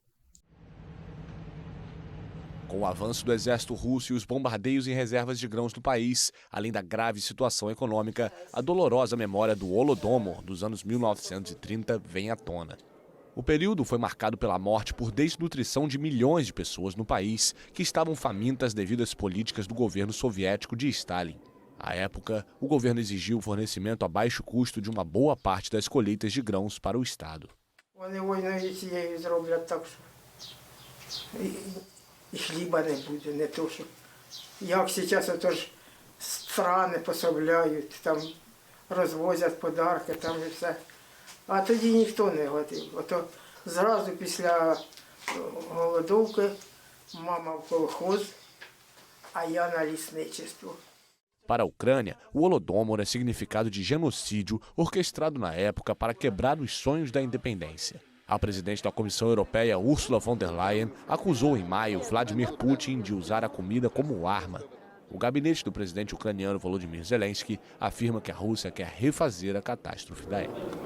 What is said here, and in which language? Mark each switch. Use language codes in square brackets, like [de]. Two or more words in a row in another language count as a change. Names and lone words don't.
[pt] Com o avanço do exército russo e os bombardeios em reservas de grãos do país, além da grave situação econômica, a dolorosa memória do Holodomor dos anos 1930 vem à tona. O período foi marcado pela morte por desnutrição de milhões de pessoas no país que estavam famintas devido às políticas do governo soviético de Stalin. À época, o governo exigiu o fornecimento a baixo custo de uma boa parte das colheitas de grãos para o Estado. [uk] І хліба не буде, не то, що як зараз отож страни пособляють, там розвозять подарки, там і все. А тоді ніхто не годив. Ото зразу після голодовки мама в колхоз, а я на лісничество. [pt] Para a Ucrânia, o Holodomor é significado de genocídio orquestrado na época para quebrar os sonhos da independência. A presidente da Comissão Europeia, Ursula von der Leyen, acusou em maio Vladimir Putin de usar a comida como arma. O gabinete do presidente ucraniano Volodymyr Zelensky afirma que a Rússia quer refazer a catástrofe da época.